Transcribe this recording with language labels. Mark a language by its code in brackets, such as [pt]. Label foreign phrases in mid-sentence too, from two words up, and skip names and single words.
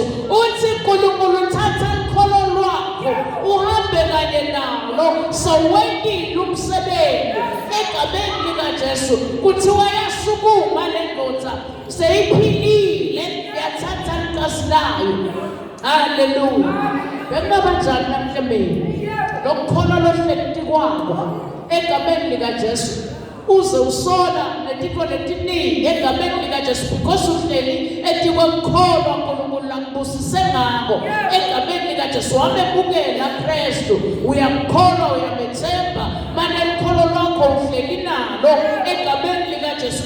[ss] Uthi uNkulunkulu uthatha ikholo lwakho uhambe kanye nalo sowendile umsebenzi egameni likaJesu. Kuthiwa yasukuma le ndoda seyiphilile yathatha igazi layo. Hallelujah. Bengabanjani namhlembeni lokukholwa lohleli kwakho egameni likaJesu uze usola letiko letiningi egameni likaJesu because uhleli etikwemkholwa uNkulunkulu lakubusise ngako egameni likaJesu wamebukela Kristu uyamkholwa uyamethemba manje ikholo lwakho uhleli nalo egameni likaJesu.